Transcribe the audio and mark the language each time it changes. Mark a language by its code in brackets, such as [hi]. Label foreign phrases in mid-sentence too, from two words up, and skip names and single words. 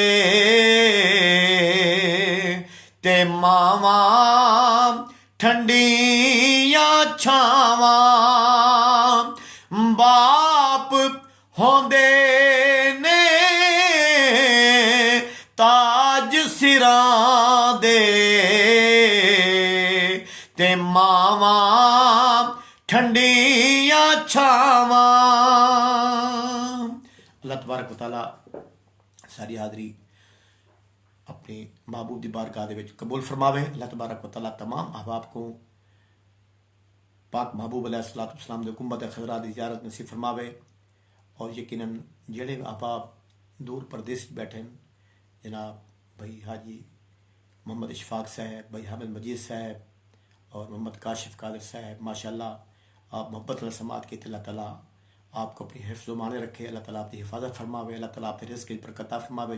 [pa] تے ماواں ٹھنڈیاں چھاواں باپ ہوندے نے تاج سراں دے تے ماواں ٹھنڈیاں چھاواں. [ar] الله تبارك وتعالى [pa] ساری حاضری اپنی محبوب دی بارگاہ دے وچ قبول فرماوے. [ar] الله تبارك وتعالى [pa] تمام احباب کو پاک محبوب [ar] عليه الصلاة والسلام [pa] دے گنبد خضریٰ دی زیارت نصیب فرماوے اور یقیناً جیہڑے احباب دور پردیس بیٹھے جناب بھائی حاجی محمد اشفاق صاحب، بھائی حامد مجید صاحب اور محمد کاشف قادر صاحب, [ur] ماشاءاللہ آپ محبت سمات کی اللہ تعالیٰ آپ کو اپنی حفظ مانے رکھے، اللہ تعالیٰ آپ کی حفاظت فرماوے، اللہ تعالیٰ آپ کے رزق کی برکت فرماوے.